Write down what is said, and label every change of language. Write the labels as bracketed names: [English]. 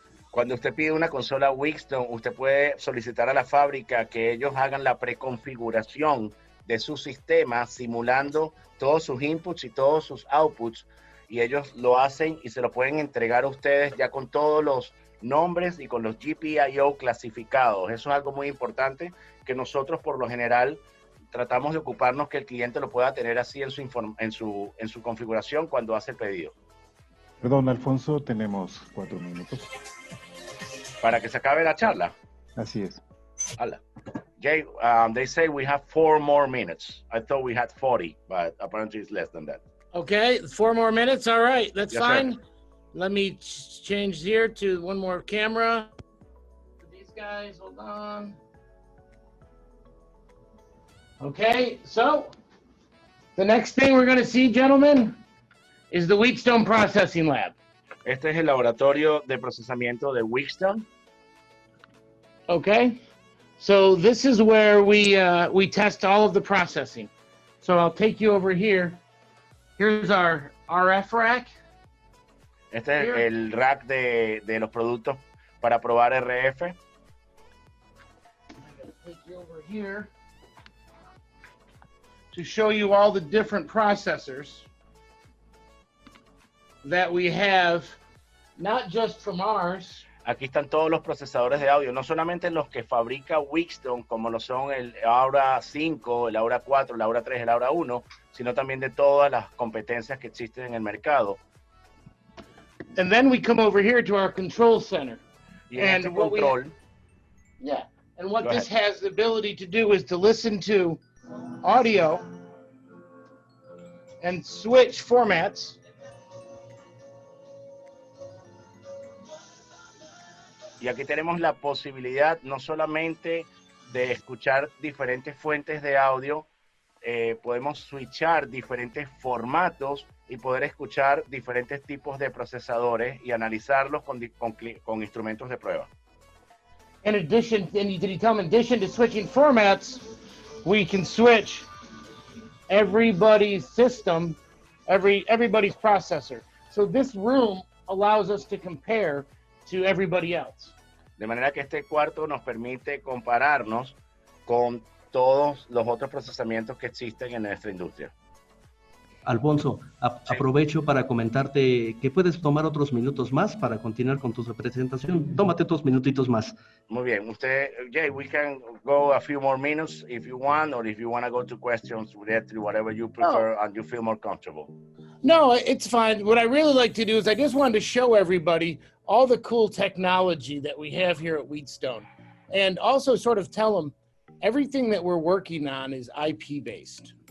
[Spanish] Cuando usted pide una consola WHEATSTONE, usted puede solicitar a la fábrica que ellos hagan la preconfiguración de su sistema, simulando todos sus inputs y todos sus outputs, y ellos lo hacen y se lo pueden entregar a ustedes ya con todos los nombres y con los GPIO clasificados. Eso es algo muy importante que nosotros por lo general tratamos de ocuparnos que el cliente lo pueda tener así en su configuración cuando hace el pedido. Perdón, Alfonso, tenemos 4 minutos. Para que se acabe la charla. Así es. Hola. [English] Jay, they say we have 4 more minutes. I thought we had 40, but apparently it's less than that. Okay, 4 more minutes. All right, that's Yes, fine. sir. Let me change here to one more camera. These guys, hold on. Okay, so the next thing we're going to see, gentlemen, is the WHEATSTONE Processing Lab. [Spanish] Este es el laboratorio de procesamiento de WHEATSTONE. [English] Okay, so this is where we test all of the processing. So I'll take you over here. Here's our RF rack. [Spanish] Este es el rack de los productos para probar RF. [English] I'm going to take you over here to show you all the different processors that we have, not just from ours. [Spanish] Aquí están todos los procesadores de audio, no solamente los que fabrica WHEATSTONE, como lo son el Aura 5, el Aura 4, el Aura 3, el Aura 1, sino también de todas las competencias que existen en el mercado. [English] And then we come over here to our control center. [Spanish] Y en este control, [English] and what this has the ability to do is to listen to audio and switch formats. [Spanish] y aquí tenemos la posibilidad no solamente de escuchar diferentes fuentes de audio, podemos switchar diferentes formatos y poder escuchar diferentes tipos de procesadores y analizarlos con instrumentos de prueba. [English] In addition to switching formats, we can switch everybody's system, everybody's processor. So this room allows us to compare to everybody else. [Spanish] De manera que este cuarto nos permite compararnos con todos los otros procesamientos que existen en nuestra industria. Alfonso, aprovecho para comentarte que puedes tomar otros minutos más para continuar con tu presentación. Tómate otros minutitos más. Muy bien. [English] Jay, we can go a few more minutes if you want, or if you want to go to questions directly, whatever you prefer and you feel more comfortable. No, it's fine. What I really like to do is I just wanted to show everybody all the cool technology that we have here at WHEATSTONE, and also sort of tell them everything that we're working on is IP based.